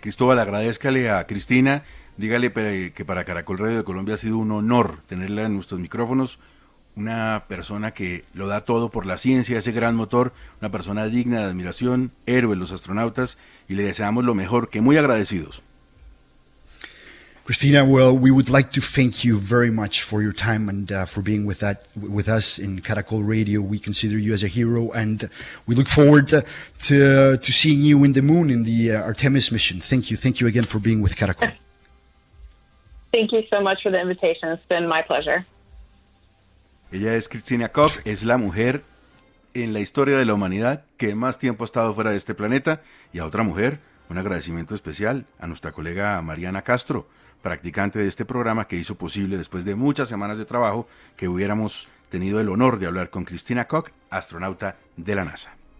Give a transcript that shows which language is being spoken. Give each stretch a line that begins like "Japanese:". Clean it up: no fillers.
Spanish: Cristóbal, agradézcale a Cristina, dígale que para Caracol Radio de Colombia ha sido un honor tenerla en nuestros micrófonos, una persona que lo da todo por la ciencia, ese gran motor, una persona digna de admiración, héroe de los astronautas, y le deseamos lo mejor, que muy agradecidos.
English: Christina, well, we would like to thank you very much for your time and for being with us in Caracol Radio. We consider you as a hero, and we look forward to seeing you in the moon in the Artemis mission. Thank you again for being with Caracol. Thank you so much for the invitation. It's been my pleasure.
Spanish: Ella es Christina Koch, es la mujer en la historia de la humanidad que más tiempo ha estado fuera de este planeta. Y a otra mujer, un agradecimiento especial a nuestra colega Mariana Castro, practicante de este programa, que hizo posible, después de muchas semanas de trabajo, que hubiéramos tenido el honor de hablar con Christina Koch, astronauta de la NASA.